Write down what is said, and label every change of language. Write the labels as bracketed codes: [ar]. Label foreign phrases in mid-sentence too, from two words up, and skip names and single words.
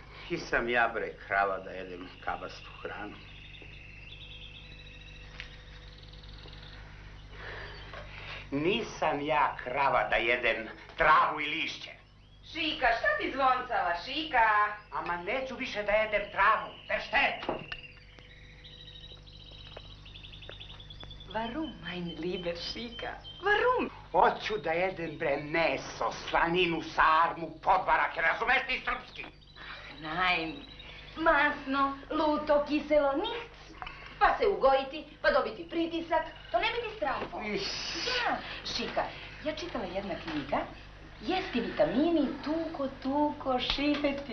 [sr] Ki sam ja, bre, krava da jedem kabastu hranu. Nisam ja krava da jedem travu i lišće. Šika, šta ti zvoncava, Šika? Ama neću više da jedem travu, versteht? [de] Warum, mein lieber Šika? Warum? [sr] Hoću da jedem, bre, meso, slaninu, sarmu, podvarake, razumeš ti srpski? Nein, masno, luto, kiselo, nichts. Pa se ugojiti, pa dobiti pritisak, to ne bi ti strahlo. Da, Šika, ja čitala jedna knjiga, jesti vitamini, tuko, šipeti.